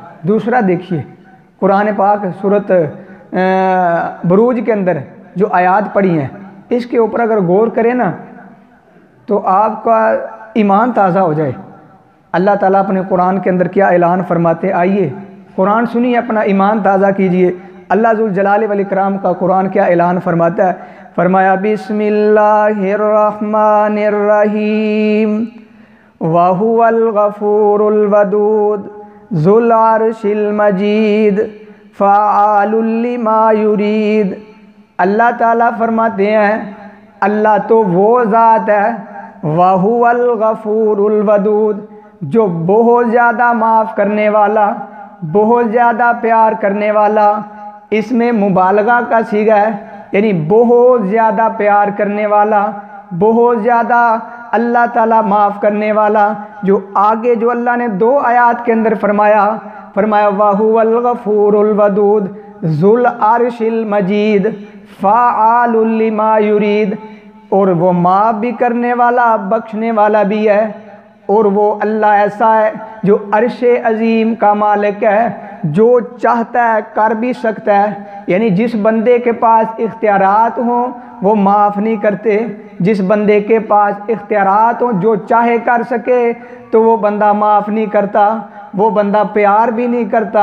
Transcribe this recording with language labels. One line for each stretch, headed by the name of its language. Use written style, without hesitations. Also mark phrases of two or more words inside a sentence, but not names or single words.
Hindi: दूसरा देखिए कुरान पाक सूरत बुरूज के अंदर जो आयात पढ़ी हैं, इसके ऊपर अगर गौर करें ना तो आपका ईमान ताज़ा हो जाए। अल्लाह ताला अपने कुरान के अंदर क्या ऐलान फरमाते, आइए कुरान सुनिए, अपना ईमान ताज़ा कीजिए। अल्लाह
Arabic: ذو الجلال والإكرام
Hindi: का कुरान क्या ऐलान फरमाता है, फरमाया
Arabic: بسم الله الرحمن الرحيم وهو الغفور الودود ذو العرش المجيد فعال لما يريد.
Hindi: अल्लाह ताला फरमाते हैं अल्लाह तो वो ज़ात है,
Arabic: وهو الغفور الودود,
Hindi: जो बहुत ज़्यादा माफ़ करने वाला, बहुत ज़्यादा प्यार करने वाला। इसमें मुबालगा का सीगा है, यानी बहुत ज़्यादा प्यार करने वाला, बहुत ज़्यादा अल्लाह ताला माफ़ करने वाला। जो आगे जो अल्लाह ने 2 आयात के अंदर फरमाया
Arabic: وهو الغفور الودود ذو العرش المجيد فعال لما يريد,
Hindi: और वो माफ़ भी करने वाला बख्शने वाला भी है। और वो अल्लाह ऐसा है जो अर्शे अज़ीम का मालिक है, जो चाहता है कर भी सकता है। यानी जिस बंदे के पास इख्तियारात हों वो माफ़ नहीं करते, जिस बंदे के पास इख्तियारात हों जो चाहे कर सके तो वो बंदा माफ़ नहीं करता, वो बंदा प्यार भी नहीं करता।